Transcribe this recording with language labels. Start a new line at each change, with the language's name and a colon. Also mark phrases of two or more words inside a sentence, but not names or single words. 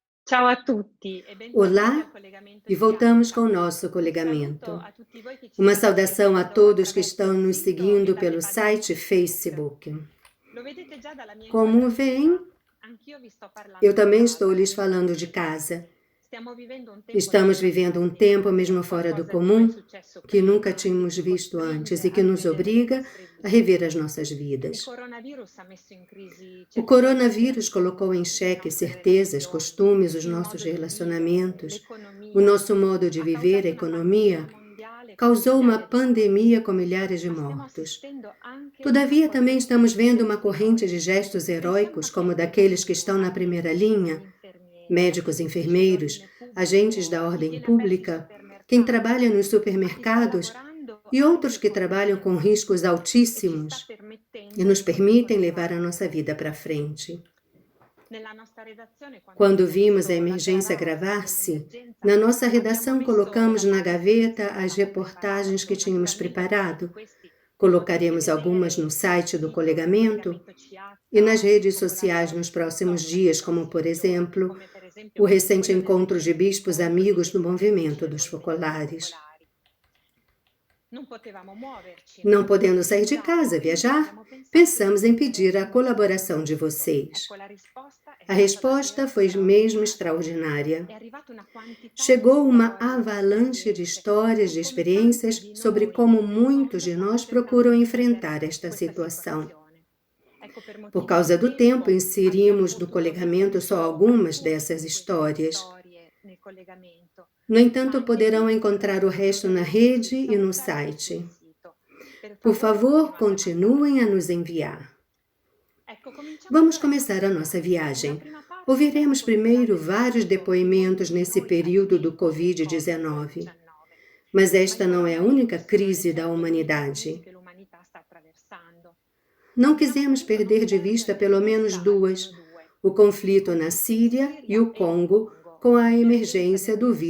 Italian: Ciao a tutti e bentornati
Portuguese: Olá
Italian: al collegamento e di
Portuguese: voltamos com
Italian: piazza.
Portuguese: o nosso
Italian: Un saluto
Portuguese: colegamento.
Italian: a tutti voi che ci
Portuguese: Uma
Italian: state
Portuguese: saudação a
Italian: seguendo
Portuguese: todos que estão
Italian: attraverso il
Portuguese: nos
Italian: sito e
Portuguese: seguindo
Italian: dalle
Portuguese: pelo
Italian: pagine
Portuguese: site
Italian: Facebook.
Portuguese: Facebook.
Italian: Lo vedete già dalla mia
Portuguese: Como veem,
Italian: inquadratura, anch'io vi sto
Portuguese: eu
Italian: parlando da
Portuguese: também estou
Italian: casa in
Portuguese: lhes
Italian: questo
Portuguese: falando de
Italian: momento.
Portuguese: casa.
Italian: Stiamo vivendo un tempo
Portuguese: Estamos
Italian: davvero
Portuguese: vivendo um tempo,
Italian: straordinario,
Portuguese: mesmo fora do
Italian: qualcosa di mai
Portuguese: comum,
Italian: successo
Portuguese: que nunca
Italian: prima,
Portuguese: tínhamos
Italian: che
Portuguese: visto antes
Italian: costringe
Portuguese: e
Italian: a
Portuguese: que nos
Italian: rivedere le
Portuguese: obriga
Italian: nostre
Portuguese: a
Italian: vite.
Portuguese: rever as nossas
Italian: Il
Portuguese: vidas.
Italian: coronavirus ha messo in crisi
Portuguese: O
Italian: certezze,
Portuguese: coronavírus colocou em
Italian: abitudini, le
Portuguese: xeque
Italian: nostre
Portuguese: certezas,
Italian: relazioni,
Portuguese: costumes, os
Italian: il
Portuguese: nossos
Italian: modo di vivere,
Portuguese: relacionamentos, o
Italian: l'economia.
Portuguese: nosso modo de
Italian: Ha
Portuguese: viver, a
Italian: causato una pandemia
Portuguese: economia,
Italian: mondiale con
Portuguese: causou uma
Italian: migliaia di morti,
Portuguese: pandemia com milhares de
Italian: ma stiamo
Portuguese: mortos.
Italian: assistendo anche a una
Portuguese: Todavia, também
Italian: corrente
Portuguese: estamos
Italian: di
Portuguese: vendo uma
Italian: gesti
Portuguese: corrente de
Italian: eroici.
Portuguese: gestos
Italian: Pensiamo
Portuguese: heróicos,
Italian: a chi
Portuguese: como
Italian: è nei
Portuguese: daqueles que
Italian: primi
Portuguese: estão na primeira
Italian: piani, agli
Portuguese: linha,
Italian: infermieri,
Portuguese: médicos,
Italian: chi vive
Portuguese: enfermeiros,
Italian: l'ordine
Portuguese: agentes da
Italian: pubblico, chi
Portuguese: ordem
Italian: tiene aperti i
Portuguese: pública, quem trabalha
Italian: supermercati,
Portuguese: nos
Italian: a chi sta
Portuguese: supermercados
Italian: lavorando
Portuguese: e outros
Italian: anche
Portuguese: que
Italian: fuori
Portuguese: trabalham com
Italian: tempo
Portuguese: riscos
Italian: e ci sta
Portuguese: altíssimos e
Italian: permettendo
Portuguese: nos
Italian: di poter
Portuguese: permitem levar a nossa
Italian: continuare.
Portuguese: vida para frente.
Italian: Nella nostra redazione, quando
Portuguese: Quando
Italian: abbiamo
Portuguese: vimos a
Italian: visto
Portuguese: emergência
Italian: l'aggravarsi
Portuguese: agravar-se,
Italian: dell'emergenza,
Portuguese: na nossa
Italian: abbiamo
Portuguese: redação
Italian: messo
Portuguese: colocamos
Italian: da
Portuguese: na
Italian: parte quelli che
Portuguese: gaveta
Italian: si
Portuguese: as
Italian: stavano
Portuguese: reportagens que
Italian: preparando.
Portuguese: tínhamos
Italian: Naturalmente alcuni di
Portuguese: preparado.
Italian: questi li potete
Portuguese: Colocaremos algumas
Italian: vedere
Portuguese: no
Italian: sul
Portuguese: site do
Italian: sito del
Portuguese: Colegamento
Italian: collegamento
Portuguese: e nas
Italian: CH, sul
Portuguese: redes
Italian: Focolare
Portuguese: sociais nos
Italian: Oggi, sui
Portuguese: próximos
Italian: social dei
Portuguese: dias, como por
Italian: prossimi giorni,
Portuguese: exemplo
Italian: come per
Portuguese: o
Italian: esempio
Portuguese: recente
Italian: quello
Portuguese: encontro de bispos
Italian: dell'incontro di
Portuguese: amigos do
Italian: vescovi amici
Portuguese: movimento
Italian: del
Portuguese: dos
Italian: movimento dei
Portuguese: focolares.
Italian: focolari. Non potevamo muoverci, non
Portuguese: Não
Italian: potevamo
Portuguese: podendo sair de
Italian: viaggiare,
Portuguese: casa,
Italian: quindi
Portuguese: viajar,
Italian: abbiamo pensato di
Portuguese: pensamos em
Italian: chiedere
Portuguese: pedir a
Italian: un
Portuguese: colaboração de
Italian: contributo.
Portuguese: vocês.
Italian: Ecco, la risposta è
Portuguese: A
Italian: stata
Portuguese: resposta
Italian: davvero
Portuguese: foi mesmo
Italian: straordinaria.
Portuguese: extraordinária.
Italian: È arrivata una quantità di
Portuguese: Chegou uma
Italian: storie, di
Portuguese: avalanche de
Italian: esperienze
Portuguese: histórias,
Italian: su
Portuguese: de
Italian: come tanti
Portuguese: experiências
Italian: di
Portuguese: sobre
Italian: noi
Portuguese: como
Italian: nel
Portuguese: muitos
Italian: mondo
Portuguese: de
Italian: stanno
Portuguese: nós
Italian: cercando
Portuguese: procuram
Italian: di vivere
Portuguese: enfrentar esta
Italian: questa
Portuguese: situação.
Italian: situazione. Ecco, per
Portuguese: Por
Italian: motivi
Portuguese: causa
Italian: di
Portuguese: do tempo,
Italian: tempo abbiamo
Portuguese: inserimos no
Italian: potuto
Portuguese: colegamento
Italian: mettere
Portuguese: só
Italian: solo
Portuguese: algumas
Italian: alcune
Portuguese: dessas
Italian: di queste
Portuguese: histórias.
Italian: storie nel collegamento,
Portuguese: No
Italian: ma
Portuguese: entanto,
Italian: anche
Portuguese: poderão
Italian: tutte
Portuguese: encontrar o resto na
Italian: troverete sul
Portuguese: rede e no
Italian: social e sul
Portuguese: site.
Italian: sito. Per
Portuguese: Por
Italian: favore
Portuguese: favor,
Italian: continuate a
Portuguese: continuem a
Italian: mandarle.
Portuguese: nos enviar.
Italian: Ecco, cominciamo
Portuguese: Vamos
Italian: allora i
Portuguese: começar
Italian: nostri
Portuguese: a nossa
Italian: viaggi. Una
Portuguese: viagem.
Italian: prima parte sarà
Portuguese: Ouviremos
Italian: culturale
Portuguese: primeiro vários
Italian: riguardo i luoghi
Portuguese: depoimentos
Italian: che
Portuguese: nesse
Italian: noi
Portuguese: período do
Italian: facemmo del
Portuguese: Covid-19.
Italian: Covid-19.
Portuguese: Mas
Italian: Ma il
Portuguese: esta não é a única
Italian: coronavirus non è
Portuguese: crise da
Italian: certo l'unica crisi
Portuguese: humanidade.
Italian: che l'umanità sta attraversando.
Portuguese: Não
Italian: Abbiamo
Portuguese: quisemos
Italian: voluto non
Portuguese: perder de vista
Italian: perdere
Portuguese: pelo menos
Italian: questa almeno
Portuguese: duas:
Italian: due,
Portuguese: o
Italian: i
Portuguese: conflito na
Italian: conflitti in
Portuguese: Síria e
Italian: Siria
Portuguese: o
Italian: e il
Portuguese: Congo,
Italian: Congo,
Portuguese: com a
Italian: l'emergenza
Portuguese: emergência
Italian: del
Portuguese: do
Italian: virus